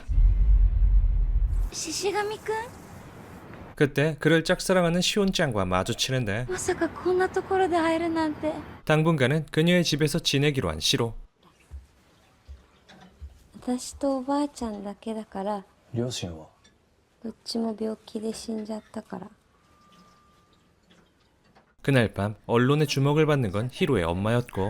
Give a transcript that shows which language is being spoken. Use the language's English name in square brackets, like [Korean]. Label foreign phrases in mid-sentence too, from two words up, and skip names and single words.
[Japanese] 獅子神くん。 [Korean] 그때 그를 짝사랑하는 시온짱과 마주치는데 [Japanese] まさかこんなところで会えるなんて。 [Korean] 당분간은 그녀의 집에서 지내기로 한 시로. [Japanese] 私とおばあちゃんだけだから。両親は。どっちも病気で死んじゃったから。 [Korean] 그날 밤 언론의 주목을 받는 건 히로의 엄마였고